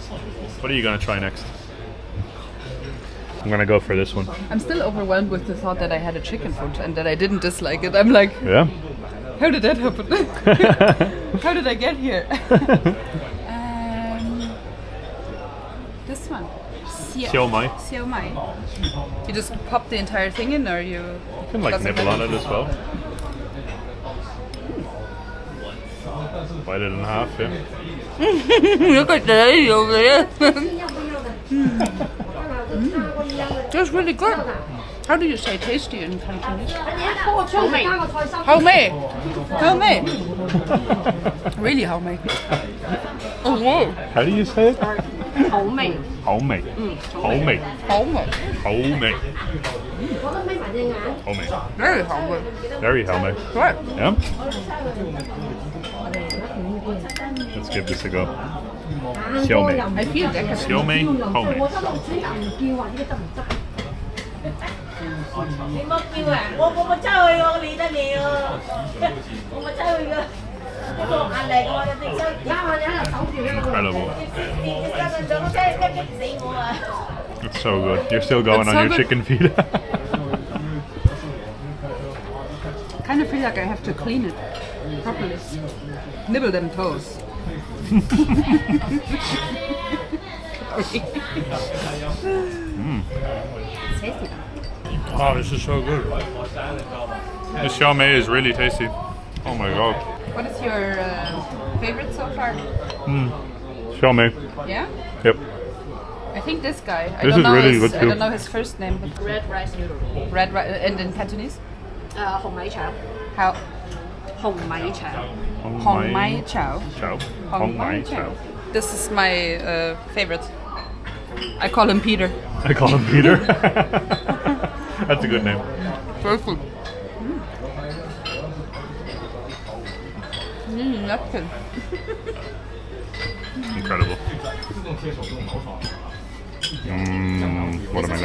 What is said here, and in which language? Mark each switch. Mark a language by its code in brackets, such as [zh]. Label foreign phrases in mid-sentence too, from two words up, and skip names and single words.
[en] What are you going to try next? I'm going to go for this one. I'm still overwhelmed with the thought that I had a chicken foot and that I didn't dislike it. I'm like, Yeah? how did that happen? How did I get here? This one. Siu mai. Siu mai. You just pop the entire thing in, or you? You can like doesn't nibble on matter? it as well. Bite it in half, yeah. Look at the lady over there. That's really good. How do you say tasty in Cantonese? [yue] 好味？好味? [en] Really, [yue] 好味? [en] Oh, whoa. How do you say it? [yue] 好味。好味。好味. 好味? 好味。好味. [en] Very [yue] 好味. [en] Very [yue] 好味. [en] Right. Yeah? Let's give this a go. Xiao mei. I feel decadent. [yue] 燒賣。好味. 你冇叫啊！我冇出去，我理得你啊！我冇出去噶，一個壓力我一定收。而家我哋喺度守住呢個。 [en] Incredible. [yue] 你三分鐘真係激死我啊！ [en] It's so good. You're still going It's on so your good. chicken feet. I kind of feel like I have to clean it properly. Nibble them toes. It's tasty. Oh, this is so good. This xiao mei is really tasty. Oh my god. What is your favorite so far? Xiao mei. Yeah? Yep. I think this guy. This is really good I too. don't know his first name, but Red rice noodle. red and in Cantonese. [yue] 紅米腸。 [en] How? [yue] 紅米腸。紅米腸. Chao. Hong Hong Mai mai Chao. chao. [en] This is my favorite. I call him Peter. I call him Peter. That's a good name. Perfect. Napkin. Incredible. What am I